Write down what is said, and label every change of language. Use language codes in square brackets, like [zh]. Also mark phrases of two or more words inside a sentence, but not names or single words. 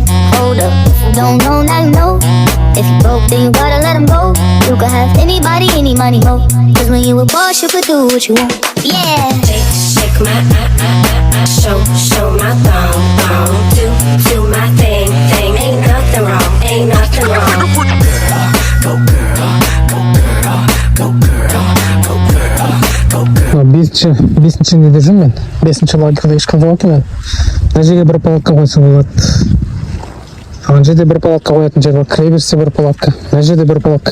[en] Hold up, if you don't know, now you know. If you broke, then you gotta let him go. You can have anybody, any money, ho. Cause when you a boss, you could do what you want. Yeah. Shake my show my thong, do my thing. Ain't nothing wrong, ain't nothing wrong. [kk] Бесінші неде жүрмін мен. 5-ші лагерьде ешкім жоқ екен. Мына жерге бір палатка қойса болады. Ана жерде бір палатка қоятын жер бар. Кіре берсе бір палатка. Мына жерде бір палатка.